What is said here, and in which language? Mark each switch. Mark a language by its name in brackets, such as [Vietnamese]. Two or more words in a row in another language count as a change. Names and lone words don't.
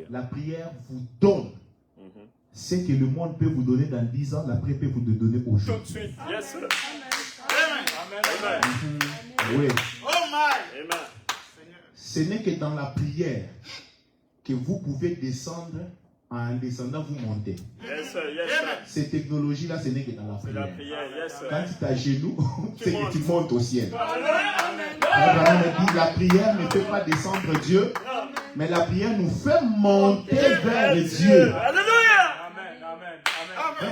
[French] La prière vous donne ce que le monde peut vous donner dans 10 ans, la prière peut vous le donner Tout de aujourd'hui. [English] suite. Yes, sir. [French] Amen. Amen. Oui. Amen. Ce n'est que dans la prière que vous pouvez descendre. En descendant, vous montez. [English] Yes, sir. Yes, sir. [French] Ces technologies-là, ce n'est que dans la C'est la prière. [English] prière. Yes, sir. [French] Quand tu t'agenouilles, c'est que tu montes au ciel. Amen. Abraham a dit, la prière ne fait pas descendre Dieu, mais la prière nous fait monter vers Dieu. Alléluia. Amen. Amen.